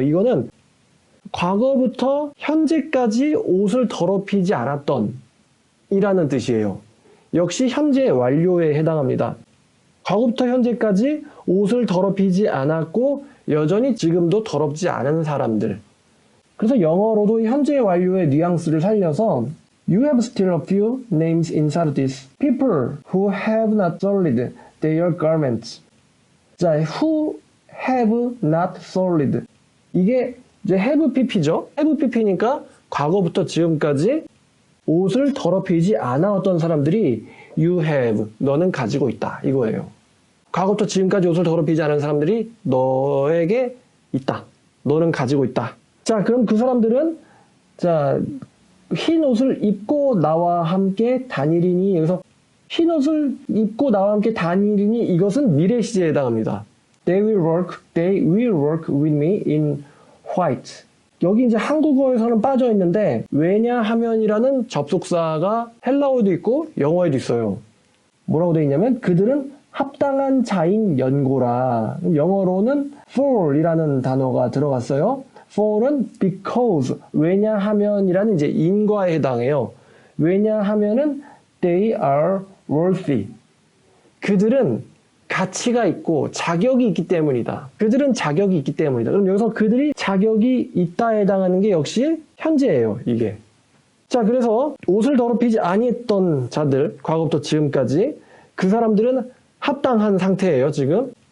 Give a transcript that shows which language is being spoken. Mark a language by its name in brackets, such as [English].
[Korean] 이거는 과거부터 현재까지 옷을 더럽히지 않았던 이라는 뜻이에요. 역시 현재 완료에 해당합니다. 과거부터 현재까지 옷을 더럽히지 않았고 여전히 지금도 더럽지 않은 사람들. 그래서 영어로도 현재 완료의 뉘앙스를 살려서 [English] You have still a few names in Sardis. People who have not soiled their garments. 자, who have not soiled. [Korean] 이게 이제 have pp죠. have pp니까 과거부터 지금까지 옷을 더럽히지 않았던 사람들이 [English] you have, [Korean] 너는 가지고 있다. 이거예요. 과거부터 지금까지 옷을 더럽히지 않은 사람들이 너에게 있다. 너는 가지고 있다. 자, 그럼 그 사람들은 자, 흰 옷을 입고 나와 함께 다니리니, 여기서 흰 옷을 입고 나와 함께 다니리니 이것은 미래 시제에 해당합니다. [English] They will work with me in white. [Korean] 여기 이제 한국어에서는 빠져 있는데 왜냐하면이라는 접속사가 헬라어에도 있고 영어에도 있어요. 뭐라고 되어 있냐면 그들은 합당한 자인 연고라. 영어로는 for이라는 단어가 들어갔어요. for은 because, 왜냐하면이라는 이제 인과에 해당해요. 왜냐하면은 [English] they are worthy. [Korean] 그들은 가치가 있고 자격이 있기 때문이다. 그들은 자격이 있기 때문이다. 그럼 여기서 그들이 자격이 있다에 해당하는 게 역시 현재예요. 이게. 자, 그래서 옷을 더럽히지 아니했던 자들, 과거부터 지금까지 그 사람들은 합당한 상태예요. 지금.